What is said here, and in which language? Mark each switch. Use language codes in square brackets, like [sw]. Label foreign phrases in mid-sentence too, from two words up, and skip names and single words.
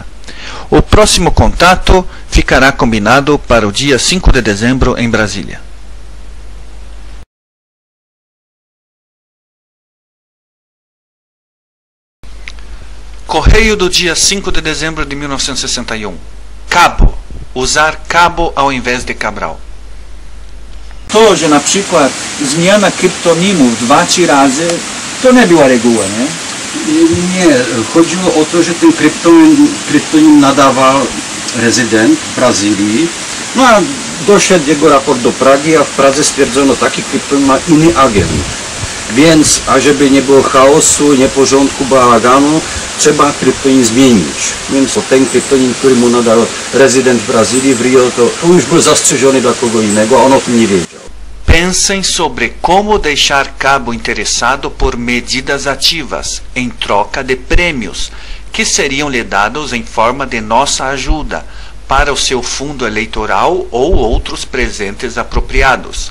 [pt] O próximo contato ficará combinado para o dia 5 de dezembro em Brasília. Correio do dia 5 de dezembro de 1961. Cabo. Usar cabo ao invés de Cabral. [pl] To, że na przykład zmiana kryptonimów 2-3 razy, to nie była reguła, nie? Nie, chodziło o to, że ten kryptonim nadawał rezydent w Brazylii. No a doszedł jego raport do Pragi, a w Pradze stwierdzono, taki kryptonim ma inny agent. Więc, ażeby nie było chaosu, nieporządku, bałaganu, trzeba kryptonim zmienić. Więc ten kryptonim, który mu nadał rezydent w Brazylii, w Rio, to już był zastrzeżony dla kogo innego, a on o tym nie wiedział. [pt] Pensem sobre como deixar Cabo interessado por medidas ativas em troca de prêmios que seriam lhe dados em forma de nossa ajuda para o seu fundo eleitoral ou outros presentes apropriados.